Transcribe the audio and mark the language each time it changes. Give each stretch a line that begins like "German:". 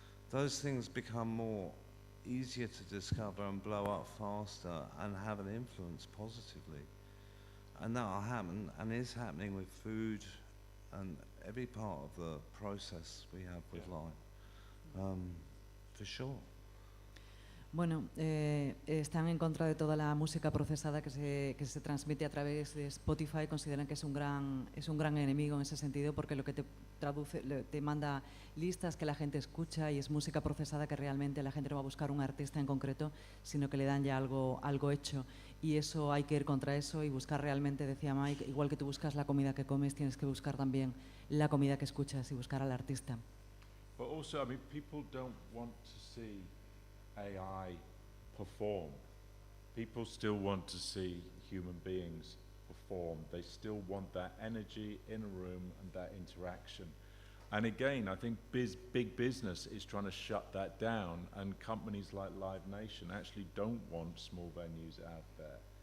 English: Those things become more easier to discover and blow up faster and have an influence positively. And that will happen, and is happening with food and every part of the process we have with life, for sure.
Spanish: Bueno, están en contra de toda la música procesada que se transmite a través de Spotify. Consideran que es un gran enemigo en ese sentido, porque lo que te traduce, te manda listas que la gente escucha, y es música procesada que realmente la gente no va a buscar un artista en concreto, sino que le dan ya algo hecho. Y eso, hay que ir contra eso y buscar realmente, decía Mike, igual que tú buscas la comida que comes, tienes que buscar también la comida que escuchas y buscar al artista.
English: But also, I mean, people don't want to see AI perform. People still want to see human beings perform. They still want that energy in a room and that interaction. And again, I think big business is trying to shut that down, and companies like Live Nation actually don't want small venues out there.